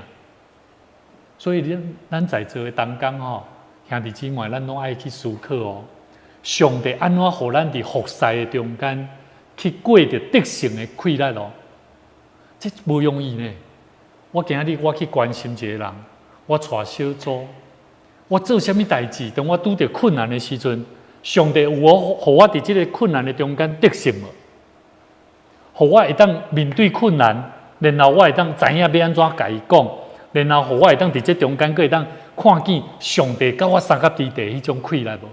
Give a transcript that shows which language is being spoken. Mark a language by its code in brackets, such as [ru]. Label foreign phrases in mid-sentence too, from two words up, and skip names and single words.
[nan] 所以咱在座的同工吼，兄弟姊妹，咱拢爱去思考哦。上帝安怎互咱伫服侍的中间，去过着得胜的快乐哦？这无容易呢。我今日我去关心一个人，我带小组，我做什么代志？当我拄着困难的时阵，上帝有互我伫这个困难的中间得胜无？互我会当面对困难，然后我会当知影要安怎甲伊讲，然后互我会当伫这中间，佫会当看见上帝甲我三甲之地迄种快乐无？